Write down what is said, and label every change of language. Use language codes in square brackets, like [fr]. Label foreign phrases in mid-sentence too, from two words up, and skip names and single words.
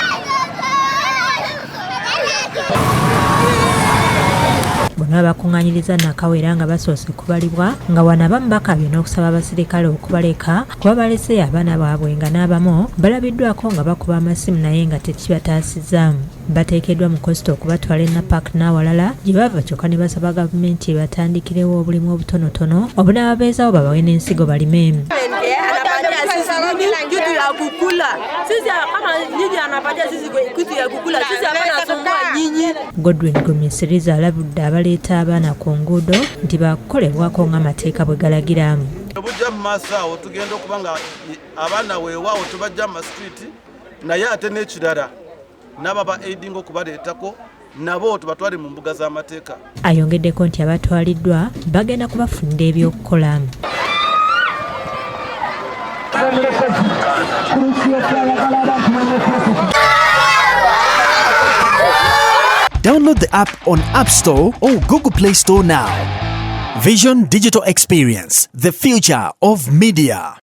[lg] Bonna bakuŋŋaanyiriza Nakawera nga basoose kubalibwa nga wano abamu bakabye n'okusaba abaserikale okubaleka kuba balese abaana baabwe nga n'abamu balabiddwako nga bakuba amasimu naye nga tekibataasizza. Bateekeddwa mu kosita okubatwala Napak n'awalala gye bava kyokka ne basaba gavumenti ebatandikirewo obulimu obutonotono obunaababeezawo babawe n'ensigo balime. [sw] Kitu ya kukula. Sisi kama nyinyi anapatia sisi kitu ya kukula. Sisi hapana somoa nyinyi. [lg] Godwin Gumisiriza alabudde abaleeta abaana ku nguudo nti bakolebwako ng'amateeka bwe galagira. Obujja mu maaso awo tugenda okuba nga abaana weewaawo tubajja mu street naye ate n'ekirala n'ababa aiding okubaleetako nabo tubatwale mu mbuga z'amateeka. Ayongeddeko nti abatwaliddwa bagenda kubafunira ebyokukola. [en] Download the app on App Store or Google Play Store now. Vision Digital Experience, the future of media.